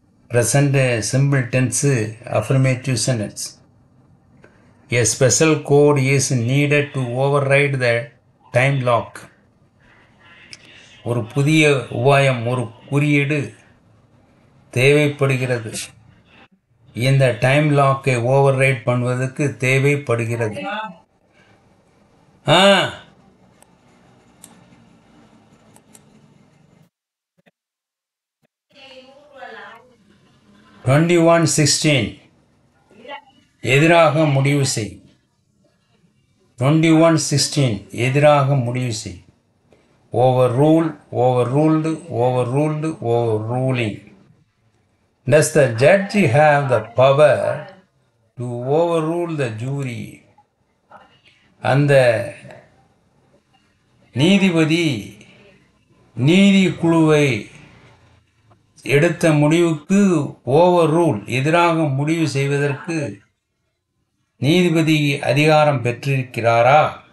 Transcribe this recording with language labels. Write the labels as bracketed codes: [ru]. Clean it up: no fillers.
[en] Present simple tense affirmative sentence. A special code is needed to override the time lock. [ta] ஒரு புதிய உபாயம், ஒரு குறியீடு தேவைப்படுகிறது. இந்த டைம் லாக்கை ஓவர் ரைட் பண்ணுவதற்கு தேவைப்படுகிறது. 21:16 எதிராக முடிவு செய். [en] 21:16 [ta] எதிராக முடிவு செய். [en] overrule, overruled, overruled, overruling. Does the judge have the power to overrule the jury? [ta] அந்த நீதிபதி நீதி குழுவை எடுத்த முடிவுக்கு ஓவர்ரூல், எதிராக முடிவு செய்வதற்கு நீதிபதி அதிகாரம் பெற்றிருக்கிறாரா?